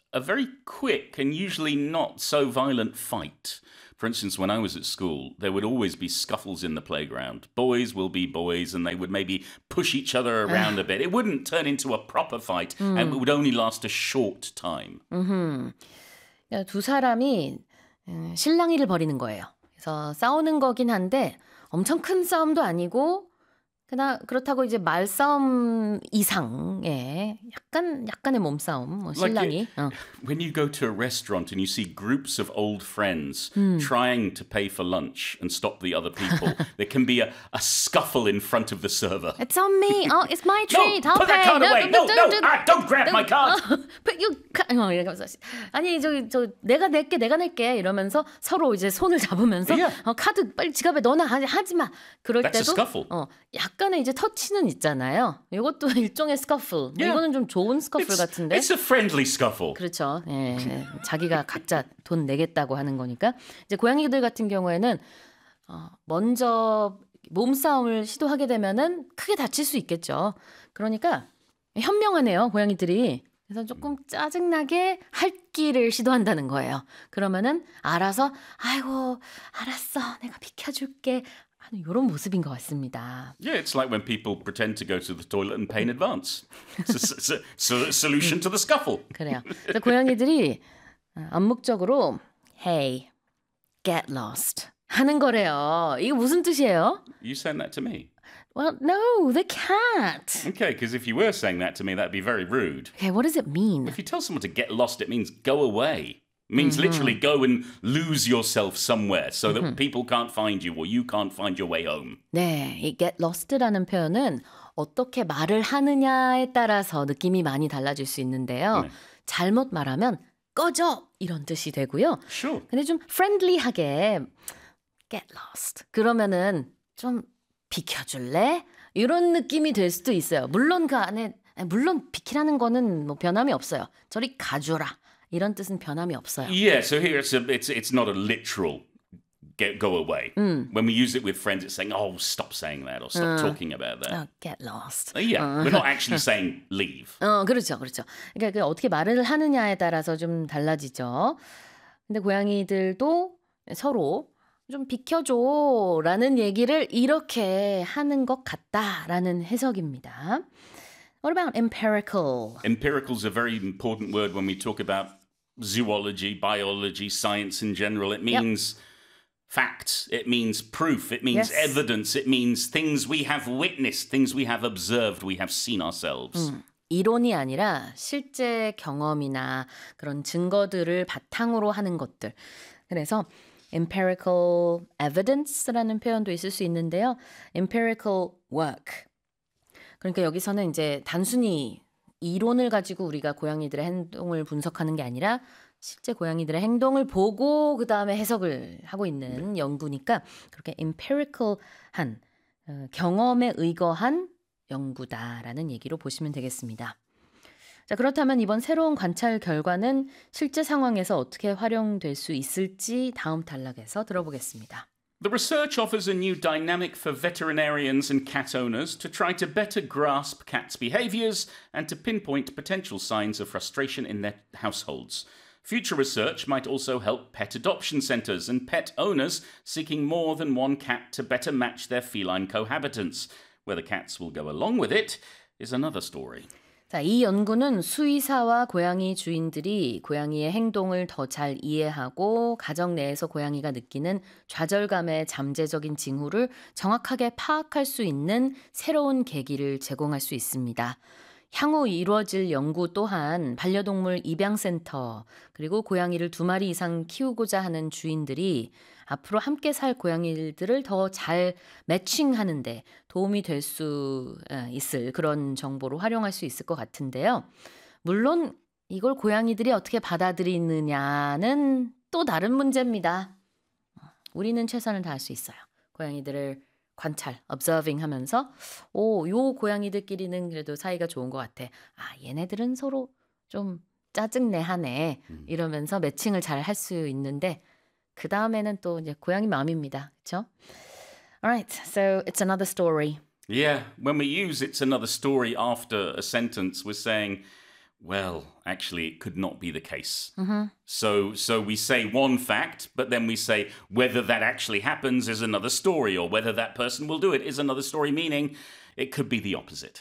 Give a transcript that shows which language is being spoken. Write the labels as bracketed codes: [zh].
[en] a very quick and usually not so violent fight. For instance, when I was at school, there would always be scuffles in the playground. Boys will be boys, and they would maybe push each other around a bit. It wouldn't turn into a proper fight, and it would only last a short time. Mm-hmm. [ko] 두 사람이 실랑이를 벌이는 거예요. 그래서 싸우는 거긴 한데 엄청 큰 싸움도 아니고 그냥 그렇다고 이제 말싸움 이상의 약간의 몸싸움, 뭐 실랑이. [en] Like when you go to a restaurant and you see groups of old friends trying to pay for lunch and stop the other people, there can be a scuffle in front of the server. It's on me. Oh, it's my treat. No, put that card away. Don't grab my card. Put your card. [ko] 아니 저 내가 낼게 이러면서 서로 이제 손을 잡으면서 카드 빨리 지갑에 넣어놔 하지 마. 그럴 [en] That's [ko] 때도 [en] a scuffle. [ko] 약간의 이제 터치는 있잖아요. 이것도 일종의 스커플. Yeah. 이거는 좀 좋은 스커플 같은데. [en] It's a friendly scuffle. [ko] 그렇죠. 예, 자기가 각자 돈 내겠다고 하는 거니까. 이제 고양이들 같은 경우에는 먼저 몸싸움을 시도하게 되면은 크게 다칠 수 있겠죠. 그러니까 현명하네요, 고양이들이. 그래서 조금 짜증나게 핥기를 시도한다는 거예요. 그러면은 알아서 아이고 알았어, 내가 비켜줄게. 이런 모습인 것 같습니다. [en] Yeah, it's like when people pretend to go to the toilet and pay in advance. Solution to the scuffle. [ko] 그래요. 그래서 고양이들이 암묵적으로 [en] Hey, get lost [ko] 하는 거래요. 이게 무슨 뜻이에요? [en] You saying that to me? Well, no, the cat. Okay, because if you were saying that to me, that'd be very rude. Okay, what does it mean? If you tell someone to get lost, it means go away. Means literally go and lose yourself somewhere so that people can't find you or you can't find your way home. [ko] 네, 이 get lost라는 표현은 어떻게 말을 하느냐에 따라서 느낌이 많이 달라질 수 있는데요. 네. 잘못 말하면 꺼져! 이런 뜻이 되고요. [en] Sure. [ko] 근데 좀 friendly하게 [en] get lost. [ko] 그러면은 좀 비켜줄래? 이런 느낌이 될 수도 있어요. 물론 그 안에, 물론 비키라는 거는 뭐 변함이 없어요. 저리 가줘라. 이런 뜻은 변함이 없어요. [en] Yeah, so here it's not a literal go away. When we use it with friends, it's saying, oh, stop saying that or stop talking about that. Get lost. Yeah, we're not actually saying leave. [ko] 그렇죠, 그렇죠. 그러니까 그 어떻게 말을 하느냐에 따라서 좀 달라지죠. 근데 고양이들도 서로 좀 비켜줘라는 얘기를 이렇게 하는 것 같다라는 해석입니다. [en] What about empirical? Empirical is a very important word when we talk about zoology, biology, science in general. It means facts. It means proof. It means evidence. It means things we have witnessed, things we have observed, we have seen ourselves. [ko] 이론이 아니라 실제 경험이나 그런 증거들을 바탕으로 하는 것들. 그래서 empirical evidence라는 표현도 있을 수 있는데요. [en] Empirical work. [ko] 그러니까 여기서는 이제 단순히 이론을 가지고 우리가 고양이들의 행동을 분석하는 게 아니라 실제 고양이들의 행동을 보고 그 다음에 해석을 하고 있는 연구니까 그렇게 empirical한, 경험에 의거한 연구다라는 얘기로 보시면 되겠습니다. 자, 그렇다면 이번 새로운 관찰 결과는 실제 상황에서 어떻게 활용될 수 있을지 다음 단락에서 들어보겠습니다. [en] The research offers a new dynamic for veterinarians and cat owners to try to better grasp cats' behaviors and to pinpoint potential signs of frustration in their households. Future research might also help pet adoption centers and pet owners seeking more than one cat to better match their feline cohabitants. Whether cats will go along with it is another story. [ko] 자, 이 연구는 수의사와 고양이 주인들이 고양이의 행동을 더 잘 이해하고 가정 내에서 고양이가 느끼는 좌절감의 잠재적인 징후를 정확하게 파악할 수 있는 새로운 계기를 제공할 수 있습니다. 향후 이루어질 연구 또한 반려동물 입양센터 그리고 고양이를 두 마리 이상 키우고자 하는 주인들이 앞으로 함께 살 고양이들을 더 잘 매칭하는 데 도움이 될 수 있을 그런 정보로 활용할 수 있을 것 같은데요. 물론 이걸 고양이들이 어떻게 받아들이느냐는 또 다른 문제입니다. 우리는 최선을 다할 수 있어요. 고양이들을 관찰, observing 하면서 오, 요 고양이들끼리는 그래도 사이가 좋은 것 같아. 아, 얘네들은 서로 좀 짜증내하네. 이러면서 매칭을 잘 할 수 있는데 그 다음에는 또 이제 고양이 마음입니다. 그렇죠? [en] Alright, so it's another story. Yeah, when we use it's another story after a sentence, we're saying Well, actually, it could not be the case. Mm-hmm. So we say one fact, but then we say whether that actually happens is another story, or whether that person will do it is another story, meaning it could be the opposite.